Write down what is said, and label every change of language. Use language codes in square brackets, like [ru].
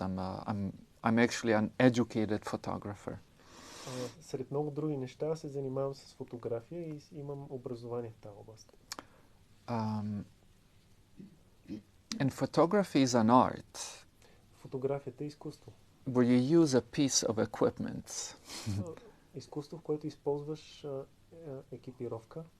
[en] I'm actually an educated photographer. [bg] Сред много други неща се занимавам с фотография и имам образование в тази област. [en] And photography is an art. [bg] Фотографията е изкуство. [en] Where you use a piece of equipment. [bg] Изкуство, в което използваш екипировка.